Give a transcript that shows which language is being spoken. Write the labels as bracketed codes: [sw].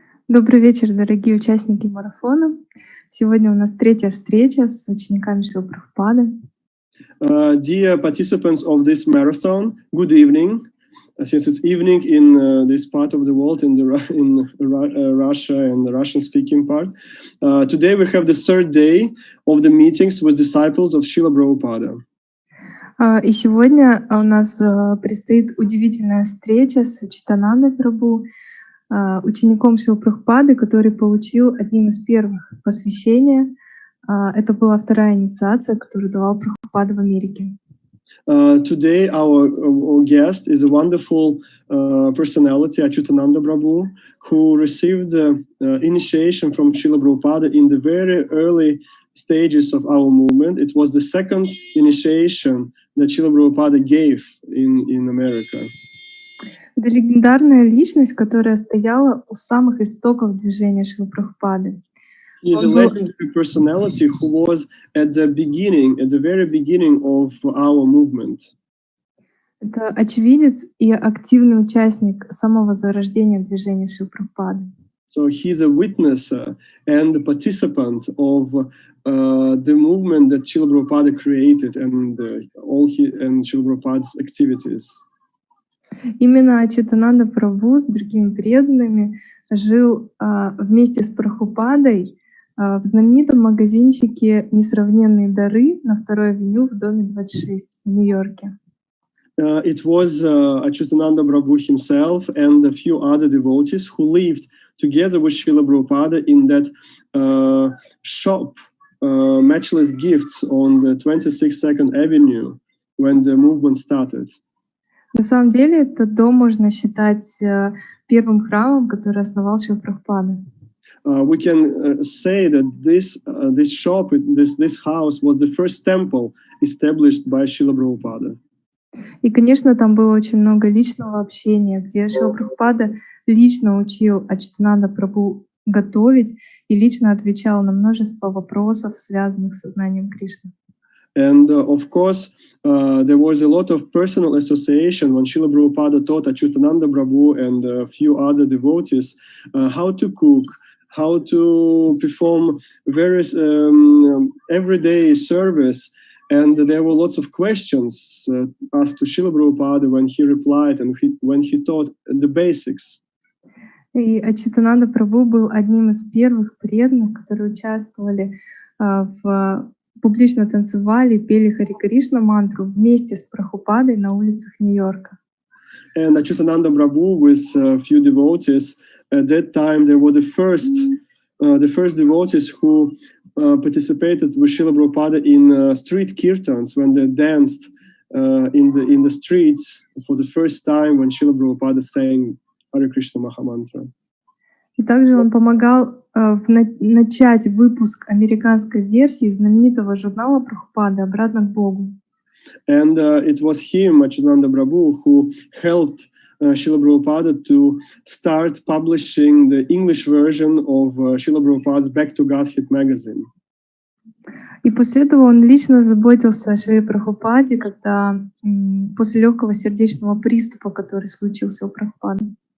[ru] Добрый вечер, дорогие участники марафона. Сегодня у нас третья встреча с учениками Шрилы Прабхупады. [en] Dear participants of this marathon, good evening. Since it's evening in this part of the world, in Russia and the Russian-speaking part, today we have the third day of the meetings with disciples of Srila Prabhupada. [ru] И сегодня у нас предстоит удивительная встреча с Ачютанандой Прабху, учеником Шрилы Прабхупады, который получил одним из первых посвящения. Это была вторая инициация, которую давал Прабхупада в Америке. [en] Today our guest is a wonderful personality, Acyutananda Prabhu, who received initiation from Srila Prabhupada in the very early stages of our movement. It was the second initiation that Srila Prabhupada gave in America. [ru] Это легендарная личность, которая стояла у самых истоков движения Шрилы Прабхупады. [en] He is a legendary personality who was at the very beginning of our movement. [ru] Это очевидец и активный участник самого зарождения движения Шрилы Прабхупады. [en] So he is a witness and a participant of the movement that Srila Prabhupada created and Srila Prabhupada's activities. [ru] Именно Ачютананда Прабху с другими преданными жил вместе с Прабхупадой в знаменитом магазинчике «Несравненные дары» на 2-й авеню в доме 26 в Нью-Йорке. [en] It was Acyutananda Prabhu himself and a few other devotees who lived together with Srila Prabhupada in that shop, Matchless Gifts, on the 26nd Avenue when the movement started. [ru] На самом деле, этот дом можно считать первым храмом, который основал Шрила Прабхупада. [en] We can say that this shop, this house, was the first temple established by Srila Prabhupada. [ru] И, конечно, там было очень много личного общения, где Шрила Прабхупада лично учил Ачютананда Прабху готовить и лично отвечал на множество вопросов, связанных с сознанием Кришны. [en] And of course, there was a lot of personal association when Srila Prabhupada taught Acyutananda Prabhu and a few other devotees how to cook, how to perform various everyday service. And there were lots of questions asked to Srila Prabhupada when he replied and when he taught the basics. [ru] И Ачютананда Прабху был одним из первых преданных, которые участвовали публично танцевали, пели Хари Кришна мантру вместе с Прабхупадой на улицах Нью-Йорка. [en] And Acyutananda Prabhu with a few devotees, at that time they were the first devotees who participated with Srila Prabhupada in street kirtans when they danced in the streets for the first time when Srila Prabhupada sang Hare Krishna Mahamantra. [ru] И также он помогал начать выпуск американской версии знаменитого журнала Прабхупады «Обратно к Богу». [en] And it was him, Acyutananda Prabhu, who helped Srila Prabhupada to start publishing the English version of Srila Prabhupada's Back to Godhead magazine. [ru] И после этого он лично заботился о Шриле Прабхупаде, когда после легкого сердечного приступа, который случился у Прабхупады.